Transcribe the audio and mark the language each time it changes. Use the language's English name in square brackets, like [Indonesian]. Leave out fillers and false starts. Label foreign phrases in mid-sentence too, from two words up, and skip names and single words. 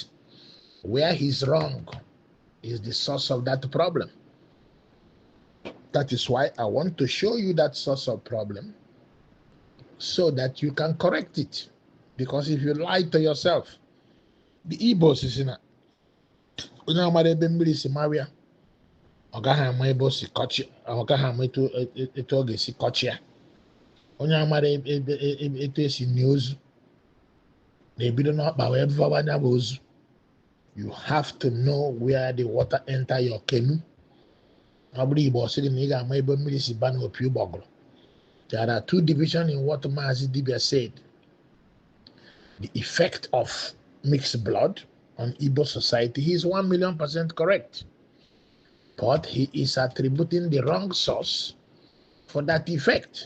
[English] Where he's wrong is the source of that problem. That is why I want to show you that source of problem so that you can correct it. Because if you lie to yourself, the Igbos is in it. [Igbo] Onye amara etu esi n'ozu na-ebido n'ọkpa wee bụwanye bụ ozu. [English] You have to know where the water enter your canoe. [Igbo] Ọ bụrụ Igbo sịrị na ị ga-ama ebe mmiri si ba n'opi ụgbọgụrụ. [English] There are two divisions in what Mazi Dibia said. The effect of mixed blood on Igbo society, he is 1,000,000% correct. But he is attributing the wrong source for that effect.